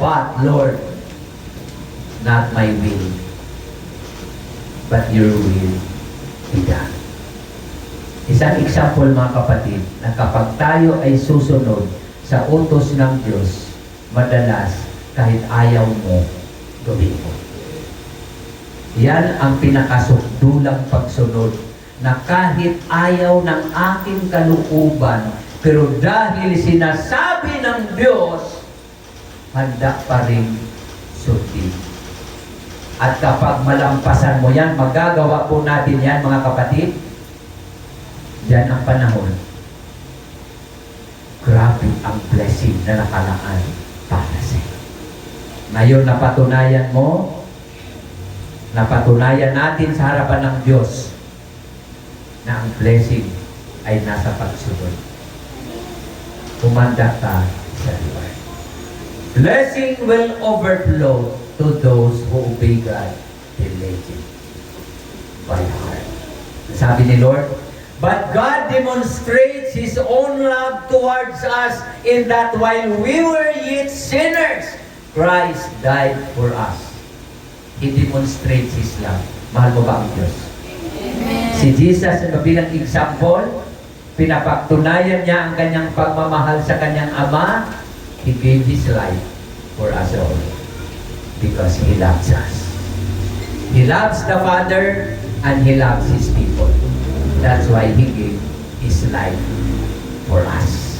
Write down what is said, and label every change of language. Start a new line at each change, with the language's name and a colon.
English: But Lord, not my will, but your will be done.
Filipino: Isang example mga kapatid, na kapag tayo ay susunod sa utos ng Diyos, madalas kahit ayaw mo, gawin mo. Yan ang pinakasukdulang pagsunod, na kahit ayaw ng aking kalooban, pero dahil sinasabi ng Diyos, handa pa rin sundin. At kapag malampasan mo yan, magagawa po natin yan mga kapatid. Yan ang panahon. Grabe ang blessing na nakalaan para sa iyo. Ngayon napatunayan mo, napatunayan natin sa harapan ng Diyos na ang blessing ay nasa pagsunod. Kumanda ka sa Lord.
English: Blessing will overflow to those who obey God diligently by heart.
Filipino: Sabi ni
English: Lord, but God demonstrates His own love towards us in that while we were yet sinners, Christ died for us. He demonstrates His love.
Filipino: Mahal mo ba ang Diyos? Amen. Si Jesus, bilang example, pinapatunayan niya ang kanyang pagmamahal sa kanyang Ama.
English: He gave His life for us all because He loves us. He loves the Father and He loves His people. That's why He gave His life for us.